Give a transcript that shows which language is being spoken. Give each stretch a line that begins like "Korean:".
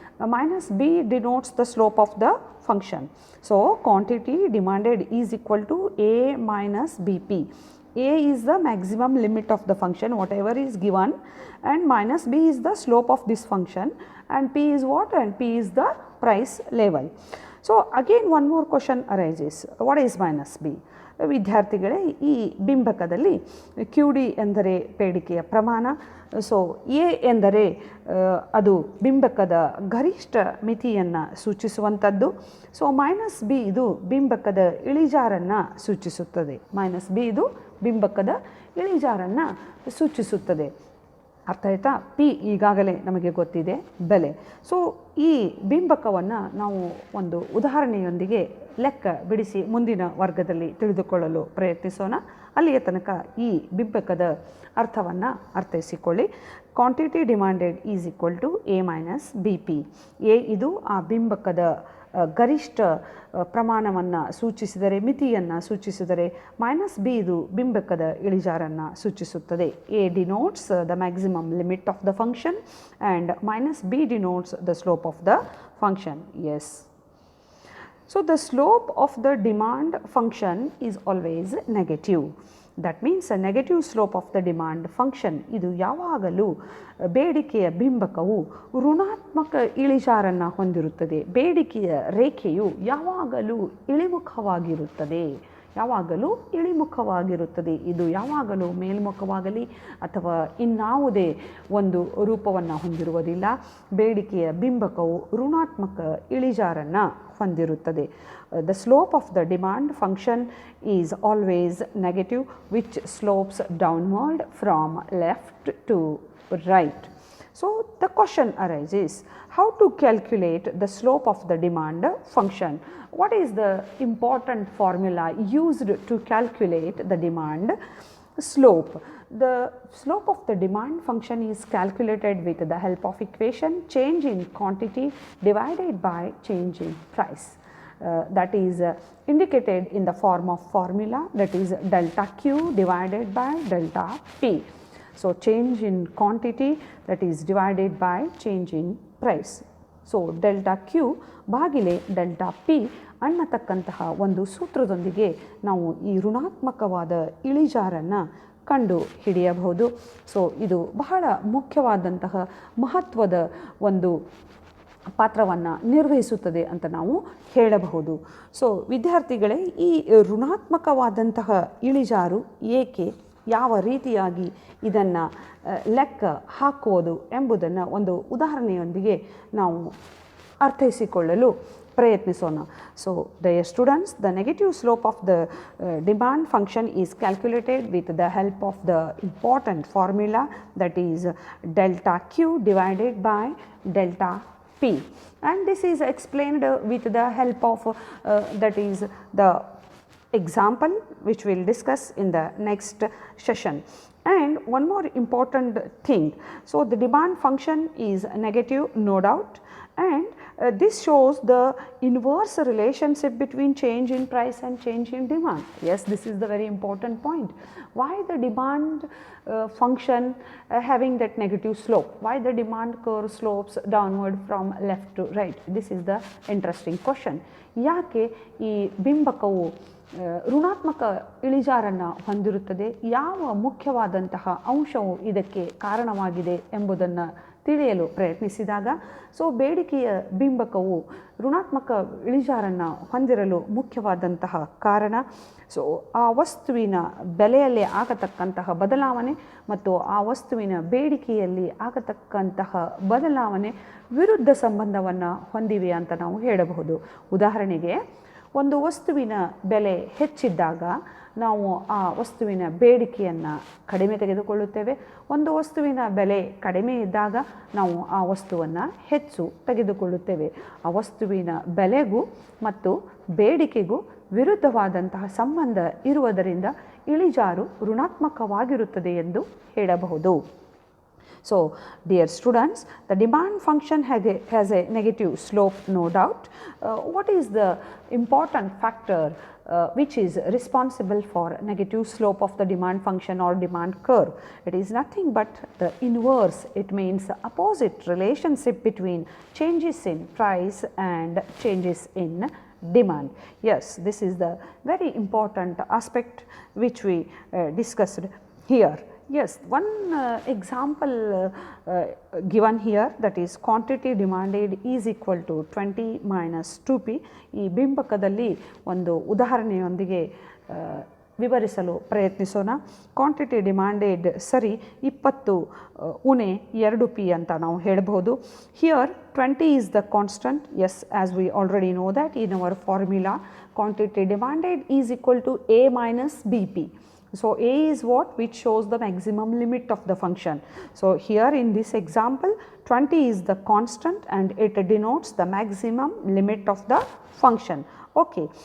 English: Minus B denotes the slope of the function. So quantity demanded is equal to A minus BP. A is the maximum limit of the function, whatever is given, and minus B is the slope of this function, and P is what? And P is the price level. So again one more question arises, what is minus B?
Kannada: ವಿದ್ಯಾರ್ಥಿಗಳೇ, ಈ ಬಿಂಬಕದಲ್ಲಿ QD ಎಂದರೆ ಬೇಡಿಕೆಯ ಪ್ರಮಾಣ, so A ಎಂದರೆ ಅದು ಬಿಂಬಕದ ಗರಿಷ್ಠ ಮಿತಿಯನ್ನು ಸೂಚಿಸುವಂಥದ್ದು. So minus B ಇದು ಬಿಂಬಕದ ಇಳಿಜಾರನ್ನು ಸೂಚಿಸುತ್ತದೆ. ಮೈನಸ್ ಬಿ ಇದು ಬಿಂಬಕದ ಇಳಿಜಾರನ್ನು ಸೂಚಿಸುತ್ತದೆ. ಅರ್ಥ ಆಯ್ತಾ? ಪಿ ಈಗಾಗಲೇ ನಮಗೆ ಗೊತ್ತಿದೆ, ಬೆಲೆ. ಸೊ ಈ ಬಿಂಬಕವನ್ನು ನಾವು ಒಂದು ಉದಾಹರಣೆಯೊಂದಿಗೆ ಲೆಕ್ಕ ಬಿಡಿಸಿ ಮುಂದಿನ ವರ್ಗದಲ್ಲಿ ತಿಳಿದುಕೊಳ್ಳಲು ಪ್ರಯತ್ನಿಸೋಣ. ಅಲ್ಲಿಯ ತನಕ ಈ ಬಿಂಬಕದ ಅರ್ಥವನ್ನು ಅರ್ಥೈಸಿಕೊಳ್ಳಿ.
English: Quantity demanded is equal to a minus b p.
Kannada: A ಇದು ಆ ಬಿಂಬಕದ ಗರಿಷ್ಠ ಪ್ರಮಾಣವನ್ನು ಸೂಚಿಸಿದರೆ, ಮಿತಿಯನ್ನು ಸೂಚಿಸಿದರೆ, ಮೈನಸ್ ಬಿ ಇದು ಬಿಂಬಕದ ಇಳಿಜಾರನ್ನು ಸೂಚಿಸುತ್ತದೆ.
English: A denotes the maximum limit of the function and minus b denotes the slope of the function. Yes, so the slope of the demand function is always negative. That means a negative slope of the demand function.
Kannada: ಇದು ಯಾವಾಗಲೂ ಬೇಡಿಕೆಯ ಬಿಂಬಕವು ಋಣಾತ್ಮಕ ಇಳಿಜಾರನ್ನು ಹೊಂದಿರುತ್ತದೆ. ಬೇಡಿಕೆಯ ರೇಖೆಯು ಯಾವಾಗಲೂ ಇಳಿಮುಖವಾಗಿರುತ್ತದೆ. ಯಾವಾಗಲೂ ಇಳಿಮುಖವಾಗಿರುತ್ತದೆ. ಇದು ಯಾವಾಗಲೂ ಮೇಲ್ಮುಖವಾಗಲಿ ಅಥವಾ ಇನ್ನಾವುದೇ ಒಂದು ರೂಪವನ್ನು ಹೊಂದಿರುವುದಿಲ್ಲ. ಬೇಡಿಕೆಯ ಬಿಂಬಕವು ಋಣಾತ್ಮಕ ಇಳಿಜಾರನ್ನು ಹೊಂದಿರುತ್ತದೆ.
English: The slope of the demand function is always negative, which slopes downward from left to right. So the question arises, how to calculate the slope of the demand function? What is the important formula used to calculate the demand slope. The slope of the demand function is calculated with the help of equation change in quantity divided by change in price. That is indicated in the form of formula, that is delta Q divided by delta P. So, change in quantity, that is divided by change in price. So, delta Q
Kannada: ಭಾಗಿಲೆ delta P ಅನ್ನತಕ್ಕಂತಹ ಒಂದು ಸೂತ್ರದೊಂದಿಗೆ ನಾವು ಈ ಋಣಾತ್ಮಕವಾದ ಇಳಿಜಾರನ್ನು ಕಂಡು ಹಿಡಿಯಬಹುದು. So, ಇದು ಬಹಳ ಮುಖ್ಯವಾದಂತಹ ಮಹತ್ವದ ಒಂದು ಪಾತ್ರವನ್ನು ನಿರ್ವಹಿಸುತ್ತದೆ ಅಂತ ನಾವು ಹೇಳಬಹುದು. ಸೊ, ವಿದ್ಯಾರ್ಥಿಗಳೇ, ಈ ಋಣಾತ್ಮಕವಾದಂತಹ ಇಳಿಜಾರು ಏಕೆ, ಯಾವ ರೀತಿಯಾಗಿ ಇದನ್ನು ಲೆಕ್ಕ ಹಾಕುವುದು ಎಂಬುದನ್ನು ಒಂದು ಉದಾಹರಣೆಯೊಂದಿಗೆ ನಾವು ಅರ್ಥೈಸಿಕೊಳ್ಳಲು ಪ್ರಯತ್ನಿಸೋಣ.
English: So, dear students, the negative slope of the demand function is calculated with the help of the important formula, that is delta Q divided by delta P, and this is explained with the help of that is the example which we will discuss in the next session. And one more important thing, so the demand function is negative, no doubt, and this shows the inverse relationship between change in price and change in demand. Yes, this is the very important point. Why the demand function having that negative slope? Why the demand curve slopes downward from left to right? This is the interesting question.
Kannada: ಯಾಕೆ ಈ ಬಿಂಬಕವು ಋಣಾತ್ಮಕ ಇಳಿಜಾರನ್ನು ಹೊಂದಿರುತ್ತದೆ, ಯಾವ ಮುಖ್ಯವಾದಂತಹ ಅಂಶವು ಇದಕ್ಕೆ ಕಾರಣವಾಗಿದೆ ಎಂಬುದನ್ನು ತಿಳಿಯಲು ಪ್ರಯತ್ನಿಸಿದಾಗ, ಸೊ ಬೇಡಿಕೆಯ ಬಿಂಬಕವು ಋಣಾತ್ಮಕ ಇಳಿಜಾರನ್ನು ಹೊಂದಿರಲು ಮುಖ್ಯವಾದಂತಹ ಕಾರಣ, ಸೊ ಆ ವಸ್ತುವಿನ ಬೆಲೆಯಲ್ಲಿ ಆಗತಕ್ಕಂತಹ ಬದಲಾವಣೆ ಮತ್ತು ಆ ವಸ್ತುವಿನ ಬೇಡಿಕೆಯಲ್ಲಿ ಆಗತಕ್ಕಂತಹ ಬದಲಾವಣೆ ವಿರುದ್ಧ ಸಂಬಂಧವನ್ನು ಹೊಂದಿವೆ ಅಂತ ನಾವು ಹೇಳಬಹುದು. ಉದಾಹರಣೆಗೆ, ಒಂದು ವಸ್ತುವಿನ ಬೆಲೆ ಹೆಚ್ಚಿದ್ದಾಗ ನಾವು ಆ ವಸ್ತುವಿನ ಬೇಡಿಕೆಯನ್ನು ಕಡಿಮೆ ತೆಗೆದುಕೊಳ್ಳುತ್ತೇವೆ. ಒಂದು ವಸ್ತುವಿನ ಬೆಲೆ ಕಡಿಮೆ ಇದ್ದಾಗ ನಾವು ಆ ವಸ್ತುವನ್ನು ಹೆಚ್ಚು ತೆಗೆದುಕೊಳ್ಳುತ್ತೇವೆ. ಆ ವಸ್ತುವಿನ ಬೆಲೆಗೂ ಮತ್ತು ಬೇಡಿಕೆಗೂ ವಿರುದ್ಧವಾದಂತಹ ಸಂಬಂಧ ಇರುವುದರಿಂದ ಇಳಿಜಾರು ಋಣಾತ್ಮಕವಾಗಿರುತ್ತದೆ ಎಂದು ಹೇಳಬಹುದು.
English: So, dear students, the demand function has a negative slope, no doubt. What is the important factor which is responsible for negative slope of the demand function or demand curve? It is nothing but the inverse. It means the opposite relationship between changes in price and changes in demand. Yes, this is the very important aspect which we discussed here. Yes, one example given here, that is quantity demanded is equal to 20 minus 2p.
Kannada: ಈ ಬಿಂಬಕದಲ್ಲಿ ಒಂದು ಉದಾಹರಣೆಯೊಂದಿಗೆ ವಿವರಿಸಲು ಪ್ರಯತ್ನಿಸೋಣ.
English: quantity demanded
Kannada: ಸರಿ 20 ಉಣೆ 2p ಅಂತ ನಾವು ಹೇಳಬಹುದು.
English: Here 20 is the constant. Yes, as we already know that in our formula, quantity demanded is equal to a minus bp. So, a is what? Which shows the maximum limit of the function. So, here in this example 20 is the constant and it denotes the maximum limit of the function. Okay.